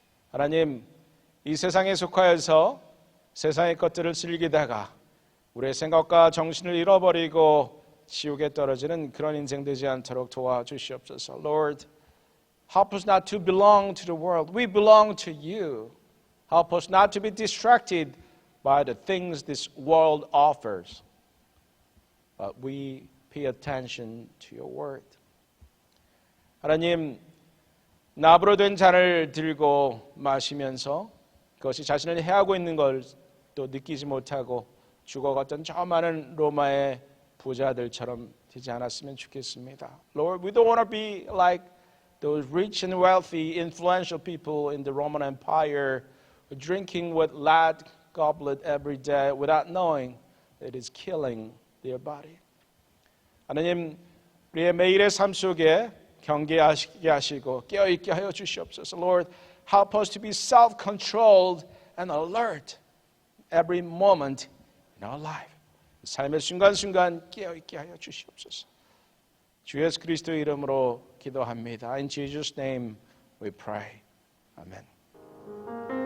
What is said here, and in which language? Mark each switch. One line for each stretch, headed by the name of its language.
Korean: 하나님, 이 세상에 속하여서 세상의 것들을 즐기다가 우리의 생각과 정신을 잃어버리고 지옥에 떨어지는 그런 인생 되지 않도록 도와주시옵소서.
English: Lord, help us not to belong to the world. We belong to you. Help us not to be distracted by the things this world offers. But we pay attention to your word.
Korean: 하나님, 납으로 된 잔을 들고 마시면서 그것이 자신을 해하고 있는 걸 또 느끼지 못하고 죽어갔던 저 많은 로마의 부자들처럼 되지 않았으면 좋겠습니다.
English: Lord, we don't want to be like those rich and wealthy, influential people in the Roman Empire drinking with lead goblet every day without knowing that it is killing their body.
Korean: 하나님, 우리의 매일의 삶 속에 경계하시게 하시고 깨어있게 하여 주시옵소서.
English: Lord, help us to be self-controlled and alert every moment in our life.
Korean: 삶의 순간순간 깨어있게 하여 주시옵소서. 주 예수 그리스도의 이름으로 기도합니다.
English: In Jesus' name we pray. Amen.